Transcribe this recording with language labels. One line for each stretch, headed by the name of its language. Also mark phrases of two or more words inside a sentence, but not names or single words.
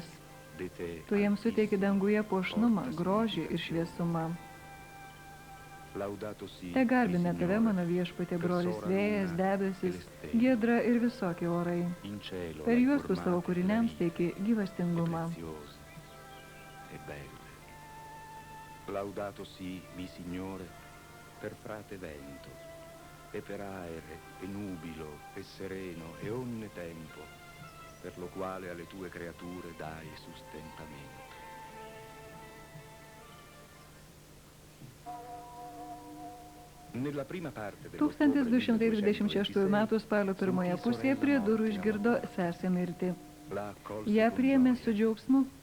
Lithuanian: Tu jiems suteiki danguje puošnumą, grožį ir šviesumą. Te garbina tave, mano Viešpatie, brolis vėjas, debesis, giedra ir visokie orai. Per juos tu savo kūriniams teiki gyvastingumą.
Italian: Laudato si, mi Signore, per frate vento, e per aere, e nubilo, e sereno, e onne tempo, per lo quale alle tue creature dai sustentamento.
Lithuanian: 1226 metų spalio pirmoje pusėje prie durų išgirdo sesę mirtį. Ją priėmė su džiaugsmu.